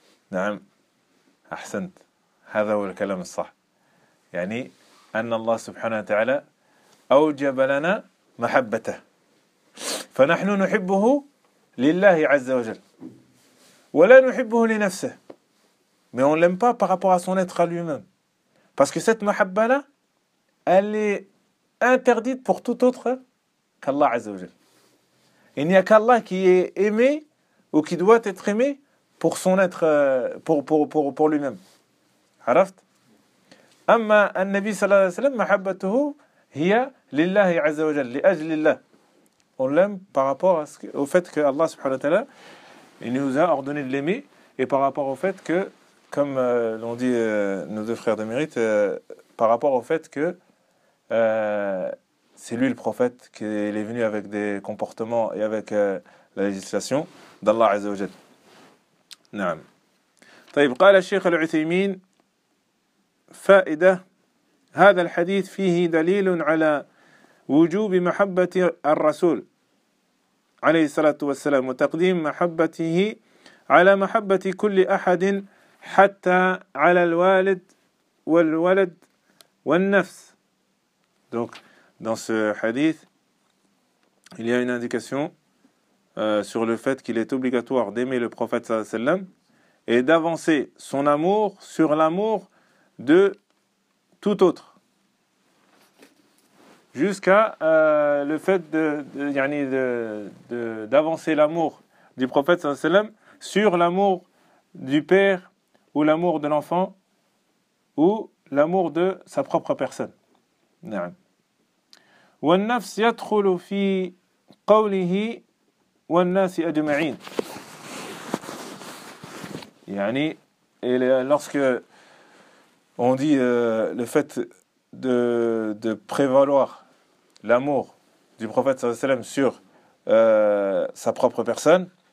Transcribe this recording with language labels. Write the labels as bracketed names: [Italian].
[Arabic] نعم أحسنت, هذا هو الكلام الصح, يعني أن الله سبحانه وتعالى أوجب لنا محبته فنحن نحبه لله عز وجل ولا نحبه لنفسه. [French] Mais on l'aime pas par rapport à son être à lui-même, parce que cette محبة là elle est interdite pour tout autre qu'Allah عز وجل. Il n'y a qu'Allah qui est aimé ou qui doit être aimé pour son être, pour lui-même. [Arabic] عرفت؟ أما النبي صلى الله عليه وسلم محبته هي لله عز وجل لأجل الله. [French] On l'aime par rapport au fait que Allah subhanahu wa ta'ala il nous a ordonné de l'aimer et par rapport au fait que, comme l'ont dit nos deux frères de mérite, par rapport au fait que c'est lui le prophète qui est venu avec des comportements et avec la législation d'Allah عز وجل. [Arabic] نعم. طيب قال الشيخ العثيمين فائدة هذا الحديث فيه دليل على وجوب محبة الرسول عليه الصلاة والسلام وتقديم محبته على محبة كل أحد حتى على الوالد والولد والنفس. [French] Donc dans ce hadith il y a une indication sur le fait qu'il est obligatoire d'aimer le prophète sallallahu alayhi wa sallam et d'avancer son amour sur l'amour de tout autre. Jusqu'à le fait d'avancer l'amour du prophète sallallahu alayhi wa sallam sur l'amour du père ou l'amour de l'enfant ou l'amour de sa propre personne. [Arabic] Na'am. والنفس يدخل في قوله والناس أجمعين. [French] يعني lorsque on dit le fait de prévaloir l'amour du prophète sallallahu alayhi wa sallam sur sa propre personne,